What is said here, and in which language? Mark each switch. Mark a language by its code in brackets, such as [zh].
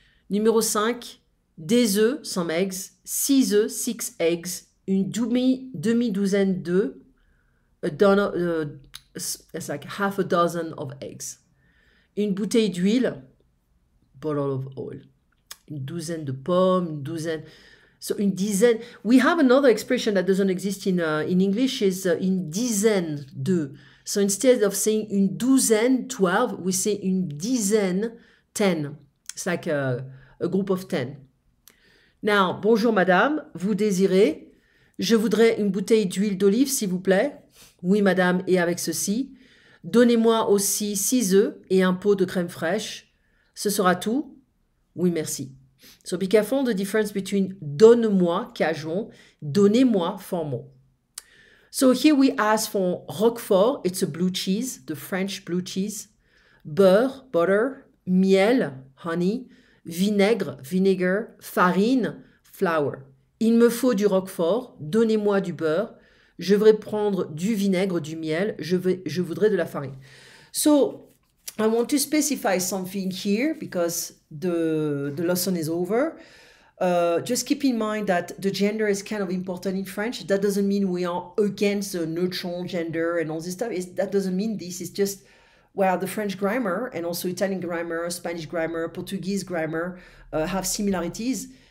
[fr] Numéro 5, des œufs, [en] some eggs, [fr] 6 œufs, [en] 6 eggs, [fr] une demi-douzaine d'œufs, [en] it's like half a dozen of eggs. [fr] Une bouteille d'huile, [en] bottle of oil. [fr] Une douzaine de pommes, une douzaine. [en] So une dizaine. We have another expression that doesn't exist in English is une dizaine de. So instead of saying une douzaine, 12, we say une dizaine, 10. It's like a group of 10. [fr] Now, bonjour madame, vous désirez? Je voudrais une bouteille d'huile d'olive, s'il vous plaît. Oui madame, et avec ceci. Donnez-moi aussi 6 œufs et un pot de crème fraîche. Ce sera tout? Oui, merci. [en] So be careful the difference between donne-moi, casual, donnez-moi, formal. So here we ask for Roquefort, it's a blue cheese, the French blue cheese. [fr] Beurre, butter. Miel, honey. Vinaigre, vinegar. Farine, flour. Il me faut du Roquefort, donnez-moi du beurre. Je voudrais prendre du vinaigre, du miel. Je voudrais de la farine. [en] So I want to specify something here because the lesson is over. Just keep in mind that the gender is kind of important in French. That doesn't mean we are against the neutral gender and all this stuff. That doesn't mean this. It's just, well, the French grammar and also Italian grammar, Spanish grammar, Portuguese grammar have similarities.